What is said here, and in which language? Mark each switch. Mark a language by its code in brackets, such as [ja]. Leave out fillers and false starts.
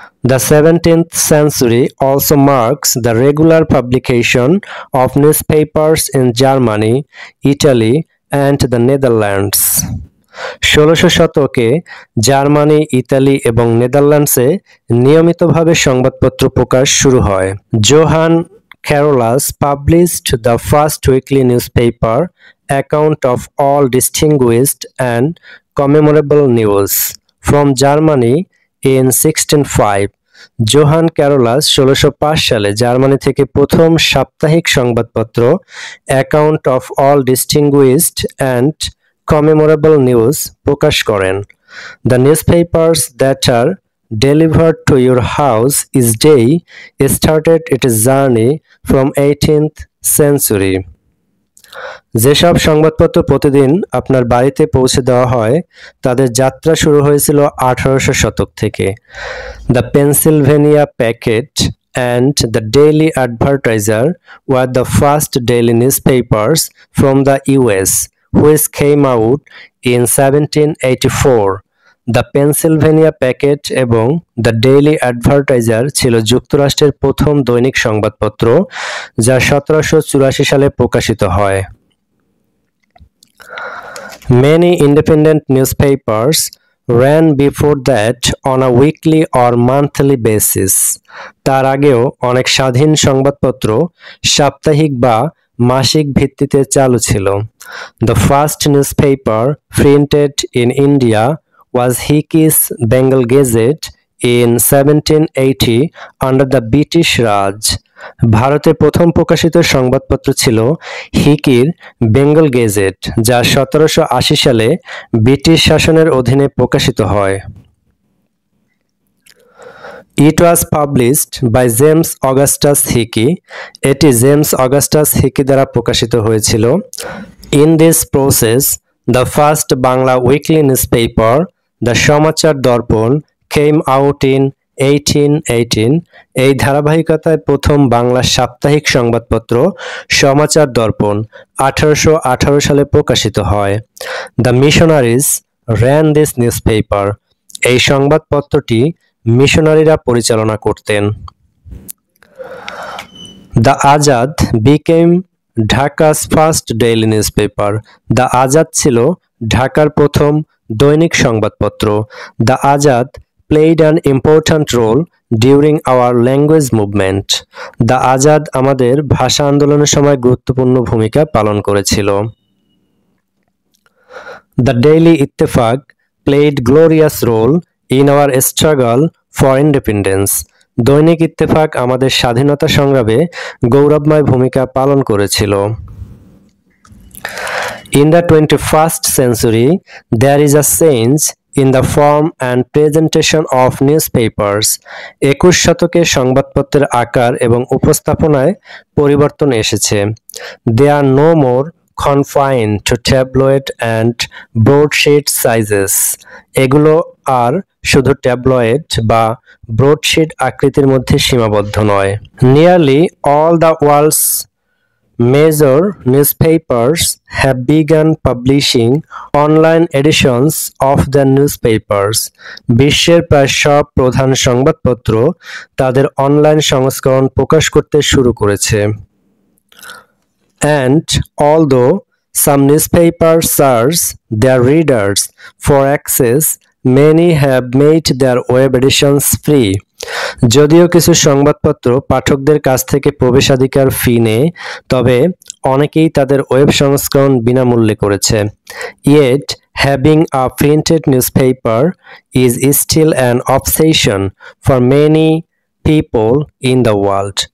[en] The 17th century also marks the regular publication of newspapers in Germany, Italy, and the Netherlands. [bn] 1600 শতকে Germany, Italy এবং নেদারল্যান্ডসে নিয়মিতভাবে সংবাদপত্র প্রকাশ শুরু হয়। [en] Johann Carolus published the first weekly newspaper account of all distinguished and commemorable news from Germany in 1605. [bn] Johann Carolus 1605 সালে Germany থেকে প্রথম সাপ্তাহিক সংবাদপত্র account of all distinguished and কমেমোরেবল news প্রকাশ করেন। [en] The newspapers that are delivered to your house each day started its journey from 18th century. [bn] যেসব সংবাদপত্র প্রতিদিন আপনার বাড়িতে পৌঁছে দেওয়া হয় তাদের যাত্রা শুরু হয়েছিল 1800 শতক থেকে। [en] The Pennsylvania Packet and the Daily Advertiser were the first daily newspapers from the US, which came out in 1784. [bn] The Pennsylvania packet এবং দ্য ডেইলি অ্যাডভার্টাইজার ছিল যুক্তরাষ্ট্রের প্রথম দৈনিক সংবাদপত্র, যা 1784 সালে প্রকাশিত হয়। [en] Many independent newspapers ran before that on a weekly or monthly basis. [bn] তার আগেও অনেক স্বাধীন সংবাদপত্র সাপ্তাহিক বা মাসিক ভিত্তিতে চালু ছিল। [en] The first newspaper printed in India was Hickey's Bengal Gazette in 1780 under the British Raj. [bn] ভারতে প্রথম প্রকাশিত সংবাদপত্র ছিল হিকির বেঙ্গল গেজেট, যা 1780 সালে ব্রিটিশ শাসনের অধীনে প্রকাশিত হয়। [en] It was published by James Augustus Hickey. [bn] এটি জেমস অগাস্টাস হিকি দ্বারা প্রকাশিত হয়েছিল। [en] In this process, the first Bangla weekly newspaper, The Samachar Darpan, came out in 1818. [bn] এই ধারাবাহিকতায় প্রথম বাংলা সাপ্তাহিক সংবাদপত্র সমাচার দর্পণ 1818 সালে প্রকাশিত হয়। [en] The missionaries ran this newspaper. [bn] এই সংবাদপত্রটি মিশনারিরা পরিচালনা করতেন। [en] The Azad became Dhaka's first daily newspaper. [bn] The Azad ছিল ঢাকার প্রথম দৈনিক সংবাদপত্র। [en] The Azad played an important role during our language movement. [bn] The Azad আমাদের ভাষা আন্দোলনের সময় গুরুত্বপূর্ণ ভূমিকা পালন করেছিল। [en] The Daily Ittefaq played glorious role in our struggle for independence. [bn] দৈনিক ইত্তেফাক আমাদের স্বাধীনতা সংগ্রামে গৌরবময় ভূমিকা পালন করেছিল। [en] In the 21st century, there is a change in the form and presentation of newspapers. [bn] 21 শতকে সংবাদপত্রের আকার এবং উপস্থাপনায় পরিবর্তন এসেছে। [en] They are no more confined to tabloid and broadsheet sizes. [bn] এগুলো আর শুধু ট্যাবলয়েড বা ব্রডশিট আকৃতির মধ্যে সীমাবদ্ধ নয়। [en] Nearly all the world's major newspapers have begun publishing online editions of their newspapers. [bn] বিশ্বের প্রায় সব প্রধান সংবাদপত্র তাদের অনলাইন সংস্করণ প্রকাশ করতে শুরু করেছে। [en] And although some newspapers charge their readers for access, many have made their web editions free. [bn] যদিও কিছু সংবাদপত্র পাঠকদের কাছ থেকে প্রবেশাধিকার ফি নেয়, তবে অনেকেই তাদের ওয়েব সংস্করণ বিনামূল্যে করেছে। [en] Yet having a printed newspaper is still an obsession for many people in the world.